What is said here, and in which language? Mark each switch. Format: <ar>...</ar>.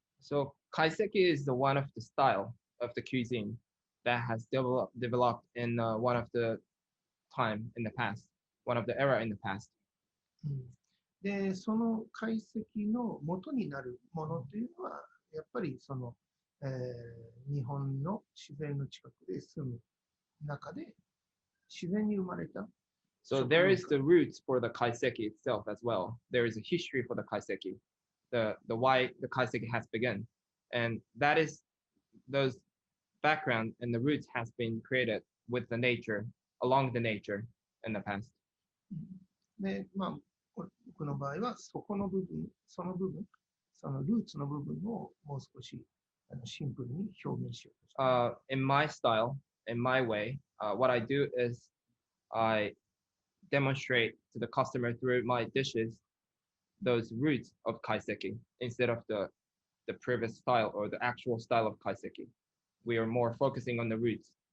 <en>So kaiseki is the one of the style of the cuisine that has developed in one of the time in the past, one of the era in the past.</en> <ja>で、その解析の元になるものというのは、やっぱりその、日本の自然の近くで住む中で自然に生まれた。</ja> <en>So there is the roots for the kaiseki itself as well. There is a history for the kaiseki, the why the kaiseki has begun, and that is those background and the roots has been created with the nature, along the nature in the past.</en> <ja>で、まあ僕の場合はそのルーツの部分をもう少しシンプルに表現しようとして。</ja> <en>In my style, in my way, what I do is I demonstrate to the customer through my dishes those roots of kaiseki instead of the previous style or the actual style of kaiseki. We are more focusing on the roots.</en>